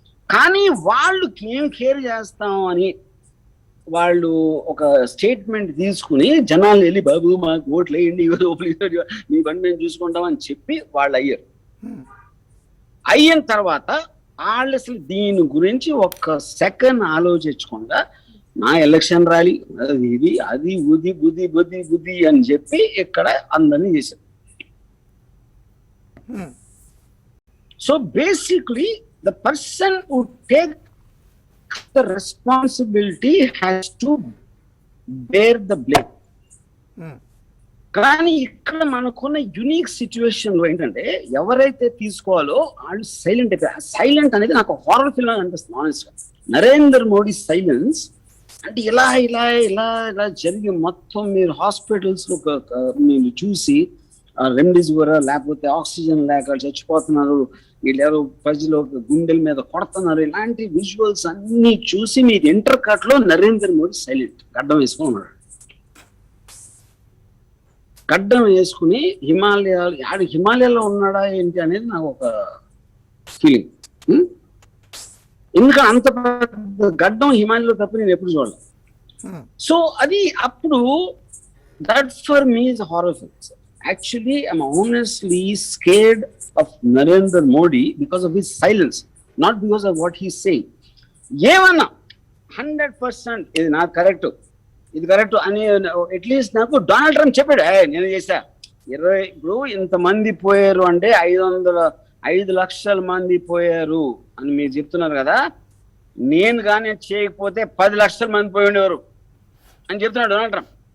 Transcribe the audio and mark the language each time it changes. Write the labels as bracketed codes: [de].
[te] కానీ వాళ్ళు ఏం కేర్ చేస్తాం అని వాళ్ళు ఒక స్టేట్మెంట్ తీసుకుని జనాలు వెళ్ళి బాబు మాకు ఓట్లు వేయండి, మీ పని మేము చూసుకుంటాం అని చెప్పి వాళ్ళు అయ్యారు. అయిన తర్వాత వాళ్ళు అసలు దీని గురించి ఒక్క సెకండ్ ఆలోచించకుండా నా ఎలక్షన్ ర్యాలీ ఇది అది బుద్ధి బుద్ధి బుద్ధి బుద్ధి అని చెప్పి ఇక్కడ అందరినీ చేశారు. [en] So basically the person who take the responsibility has to bear the blame. [te] కానీ ఇక్కడ మనకున్న యునిక్ సిచ్యువేషన్ లో ఏంటంటే ఎవరైతే తీసుకోవాలో వాళ్ళు సైలెంట్ అయిపోయారు. సైలెంట్ అనేది నాకు హారర్ ఫిల్మ్ అని అనిపిస్తుంది ఆనెస్ట్ గా. నరేంద్ర మోడీ సైలెన్స్ అంటే ఇలా ఇలా ఇలా ఇలా జరిగి మొత్తం మీరు హాస్పిటల్స్ లో మీరు చూసి రెమ్డెసివిర్ లేకపోతే ఆక్సిజన్ లేక చచ్చిపోతున్నారు, వీళ్ళెవరో ప్రజలు గుండెల మీద కొడుతున్నారు, ఇలాంటి విజువల్స్ అన్ని చూసి మీరు ఇంటర్ కట్ లో నరేంద్ర మోడీ సైలెంట్ గడ్డం వేసుకుని ఉన్నాడు. గడ్డం వేసుకుని హిమాలయాలో ఉన్నాడా ఏంటి అనేది నాకు ఒక ఫీలింగ్. ఎందుకంటే అంత పెద్ద గడ్డం హిమాలయలో తప్ప నేను ఎప్పుడు చూడలేదు. [en] సో [te] అది అప్పుడు [en] That for me is horror film. Actually, I'm honestly scared of Narendra Modi because of his silence, not because of what he's saying. [te] ఏమన్నా 100% ఇది నాకు కరెక్ట్, ఇది కరెక్ట్ అని అట్లీస్ట్ నాకు డొనాల్డ్ ట్రంప్ చెప్పాడు, నేను చేశా 20 ఇప్పుడు ఇంతమంది పోయారు అంటే 5 లక్షల మంది పోయారు అని మీరు చెప్తున్నారు కదా, నేను కానీ చేయకపోతే 10 లక్షల మంది పోయి ఉండేవారు అని చెప్తున్నాడు డొనాల్డ్ ట్రంప్.